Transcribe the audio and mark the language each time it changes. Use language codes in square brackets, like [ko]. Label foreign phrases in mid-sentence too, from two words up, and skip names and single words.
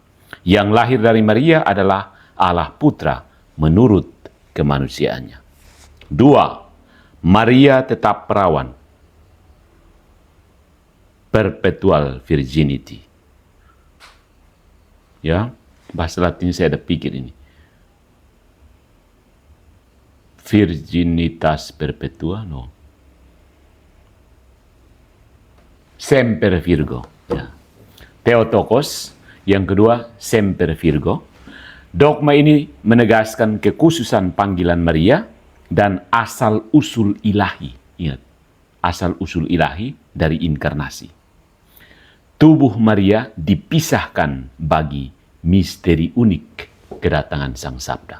[id] Yang lahir dari Maria adalah Allah Putra menurut kemanusiaannya. 2. Maria tetap perawan. [en] Perpetual virginity. [id] Ya, bahasa Latin saya ada pikir ini. [la] Virginitas perpetua, no. Semper Virgo. [id] Ya. Theotokos, yang kedua [la] Semper Virgo. [id] Dogma ini menegaskan kekhususan panggilan Maria dan asal-usul ilahi. Ingat, asal-usul ilahi dari inkarnasi. Tubuh Maria dipisahkan bagi misteri unik kedatangan Sang Sabda.